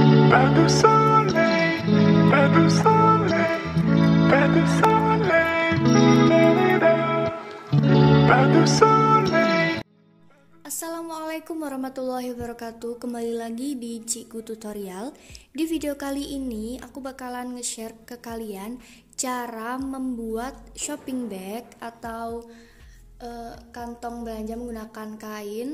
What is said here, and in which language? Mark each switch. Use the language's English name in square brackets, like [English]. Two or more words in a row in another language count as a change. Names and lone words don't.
[French] Pas de soleil, pas de soleil, pas de soleil, pas de soleil. [Arabic] السلام عليكم ورحمة الله وبركاته. [Indonesian] Kembali lagi di Cikgu Tutorial. Di video kali ini aku bakalan nge-share ke kalian cara membuat [English] shopping bag [Indonesian] atau kantong belanja menggunakan kain.